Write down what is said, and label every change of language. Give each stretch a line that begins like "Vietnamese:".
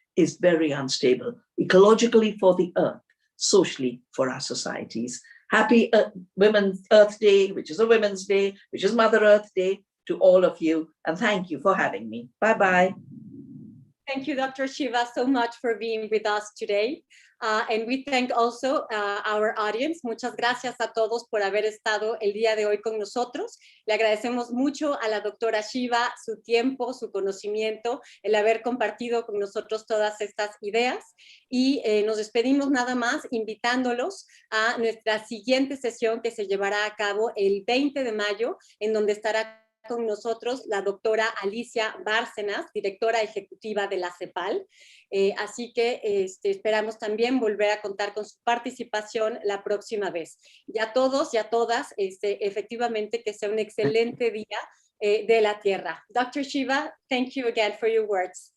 English: is very unstable, ecologically for the earth, socially for our societies. Happy Women's Earth Day, which is a Women's Day, which is Mother Earth Day, to all of you, and thank you for having me. Bye-bye. Thank you, Dr. Shiva, so much for being with us today. And we thank also our audience.
Spanish: Muchas gracias a todos por haber estado el día de hoy con nosotros. Le agradecemos mucho a la doctora Shiva su tiempo, su conocimiento, el haber compartido con nosotros todas estas ideas. Y nos despedimos nada más invitándolos a nuestra siguiente sesión que se llevará a cabo el 20 de mayo, en donde estará con nosotros la doctora Alicia Bárcenas, directora ejecutiva de la CEPAL. Así que esperamos también volver a contar con su participación la próxima vez. Y a todos y a todas, efectivamente que sea un excelente día de la Tierra.
English: Dr. Shiva, thank you again for your words.